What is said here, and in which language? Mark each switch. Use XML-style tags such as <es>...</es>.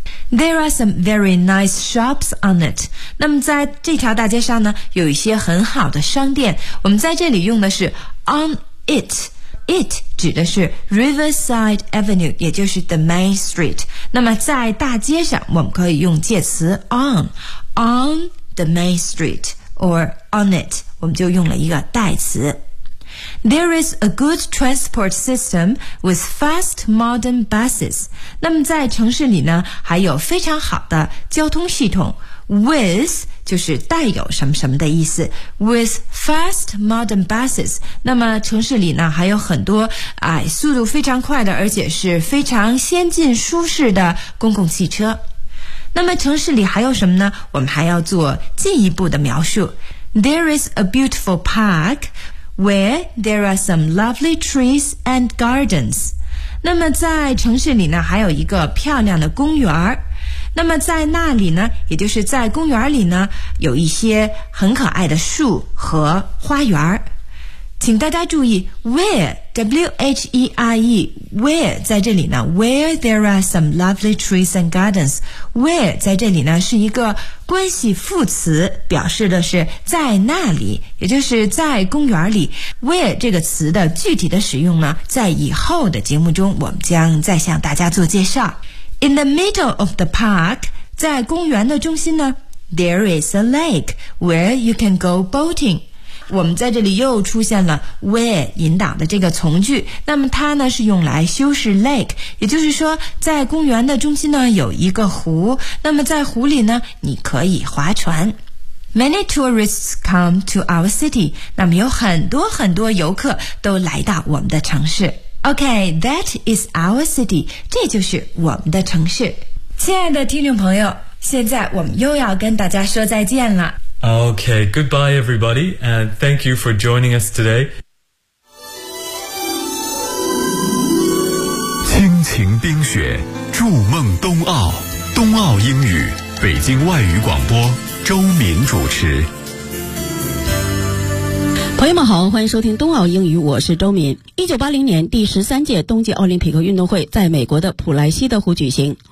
<en>There are some very nice shops on it.</en> <zh>那么在这条大街上呢，有一些很好的商店。我们在这里用的是 on it. It 指的是 Riverside Avenue, 也就是</zh> <en>the main street.</en> <zh>那么在大街上我们可以用介词 on.</zh> <en>On the main street or on it.</en> <zh>我们就用了一个代词。</zh> <en>There is a good transport system with fast modern buses.</en> <zh>那么在城市里呢还有非常好的交通系统。 With 就是带有什么什么的意思。</zh> <en>With fast modern buses.</en> <zh>那么城市里呢还有很多速度非常快的而且是非常先进舒适的公共汽车。那么城市里还有什么呢，我们还要做进一步的描述。</zh> <en>There is a beautiful park,Where there are some lovely trees and gardens.</en> <zh>那么在城市里呢还有一个漂亮的公园。那么在那里呢，也就是在公园里呢，有一些很可爱的树和花园。请大家注意 where, W-H-E-R-E, where 在这里呢</zh> <en>where there are some lovely trees and gardens,</en> <zh>where 在这里呢是一个关系副词，表示的是在那里，也就是在公园里。 where 这个词的具体的使用呢，在以后的节目中我们将再向大家做介绍。</zh> <en>In the middle of the park,</en> <zh>在公园的中心呢</zh> <en>there is a lake where you can go boating.</en> <zh>我们在这里又出现了 where 引导的这个从句，那么它呢是用来修饰 lake， 也就是说在公园的中心呢有一个湖，那么在湖里呢你可以划船。</zh> <en>Many tourists come to our city.</en> <zh>那么有很多很多游客都来到我们的城市。</zh> <en>OK, that is our city.</en> <zh>这就是我们的城市。亲爱的听众朋友，现在我们又要跟大家说再见了。</zh> <en>OK, goodbye everybody, and thank you for joining us today.</en> <zh>亲情冰雪，筑梦冬奥，冬奥英语，北京外语广播周敏主持。朋友们好，欢迎收听冬奥英语，我是周敏。1980年第13届冬季奥林匹克运动会在美国的普莱西德湖举行。</zh>